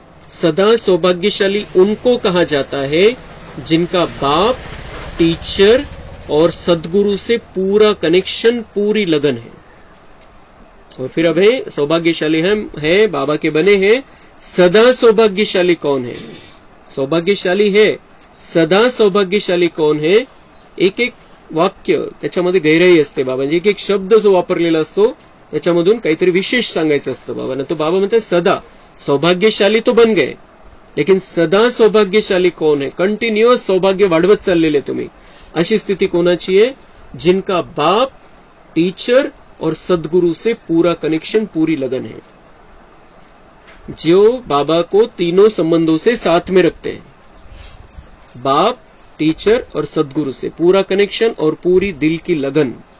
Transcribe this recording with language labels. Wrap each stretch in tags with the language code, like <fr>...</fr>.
<hi>सदा सौभाग्यशाली उनको कहा जाता है जिनका बाप, टीचर और सदगुरु से पूरा कनेक्शन, पूरी लगन है. और फिर अब है सौभाग्यशाली हम है बाबा के बने हैं. सदा सौभाग्यशाली कौन है? सौभाग्यशाली है, सदा सौभाग्यशाली कौन है?</hi> <mr>एक एक वाक्य त्याच्यामध्ये गहराई असते बाबांची. एक एक शब्द जो वापरलेला असतो त्याच्यामधून काहीतरी विशेष सांगायचं असतं बाबांना. तो बाबा म्हणतात</mr> <hi>सदा सौभाग्यशाली तो बन गए, लेकिन सदा सौभाग्यशाली कौन है?</hi> <mr>कंटिन्युअस सौभाग्य वाढवत चाललेले तुम्ही. अशी स्थिती कोणाची आहे?</mr> <hi>जिनका बाप, टीचर और सदगुरु से पूरा कनेक्शन, पूरी लगन है, जो बाबा को तीनों संबंधों से साथ में रखते हैं. बाप, टीचर और सदगुरु से पूरा कनेक्शन और पूरी दिल की लगन.</hi>